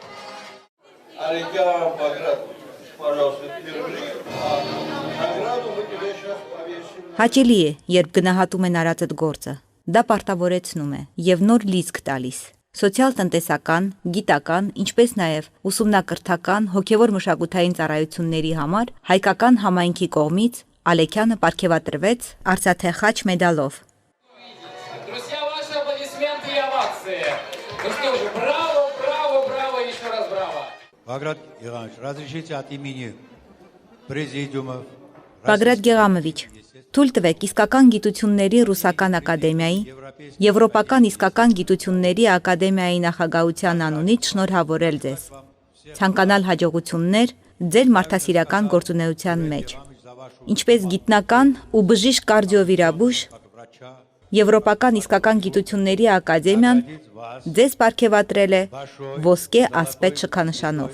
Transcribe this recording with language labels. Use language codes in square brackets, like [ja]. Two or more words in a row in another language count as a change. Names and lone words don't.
[hy] Հաճելի է, երբ գնահատում են արածդ գործը, դա պարտավորեցնում է եւ նոր լիցք տալիս։ Սոցիալ-տնտեսական, գիտական, ինչպես նաեւ ուսումնակրթական, հոգեվոր մշակութային ծառայությունների համար հայկական համայնքի կողմից Ալեքյանը պարգևատրվեց Արցաթե խաչ մեդալով։ [ru] Баграт Гегамович, разрешите от имени президиума [hy] Բագրատ Գեղամովիչ, թույլ տվեք իսկական գիտությունների ռուսական ակադեմիայի, Եվրոպական իսկական գիտությունների ակադեմիայի նախագահության անունից շնորհավորել ձեզ։ Ցանկանալ հաջողություններ ձեր մարդասիրական գործունեության մեջ, ինչպես գիտնական ու բժիշկ կարդիովիրաբույժ, Եվրոպական իսկական գիտությունների ակադեմիան ձեզ պարգևատրել է ոսկե ասպետ շքանշանով։